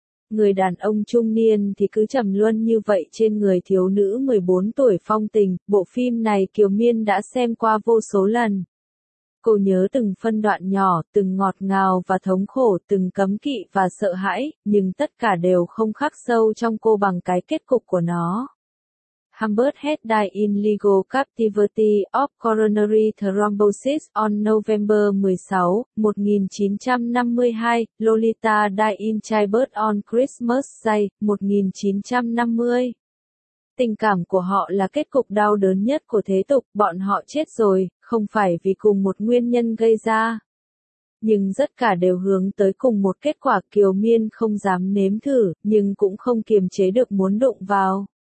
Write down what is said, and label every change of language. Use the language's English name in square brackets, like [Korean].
[Vietnamese] Người đàn ông trung niên thì cứ trầm luân như vậy trên người thiếu nữ 14 tuổi phong tình, bộ phim này Kiều Miên đã xem qua vô số lần. Cô nhớ từng phân đoạn nhỏ, từng ngọt ngào và thống khổ, từng cấm kỵ và sợ hãi, nhưng tất cả đều không khắc sâu trong cô bằng cái kết cục của nó. [English] Humbert had died in legal captivity of coronary thrombosis on November 16, 1952, Lolita died in childbirth on Christmas Day, 1950. [Vietnamese] Tình cảm của họ là kết cục đau đớn nhất của thế tục, bọn họ chết rồi, không phải vì cùng một nguyên nhân gây ra. Nhưng tất cả đều hướng tới cùng một kết quả, Kiều Miên không dám nếm thử, nhưng cũng không kiềm chế được muốn đụng vào.